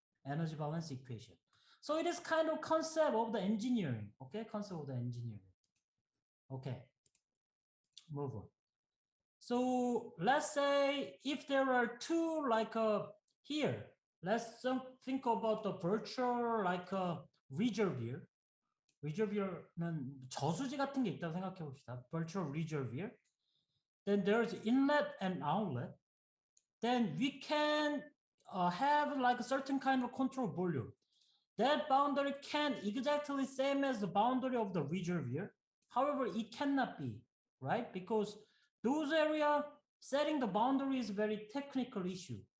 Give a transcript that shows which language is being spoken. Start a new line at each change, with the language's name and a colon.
English: Energy balance equation. So it is kind of concept of the engineering, okay? Concept of the engineering. Okay, move on. So let's say if there are two like here, let's think about the virtual like a reservoir.
Korean: reservoir는 저수지 같은 게 있다고 생각해 봅시다.
English: Virtual reservoir. Then there's inlet and outlet. Then we can have like a certain kind of control volume. That boundary can exactly same as the boundary of the reservoir. However, it cannot be, right? Because those area setting the boundary is a very technical issue.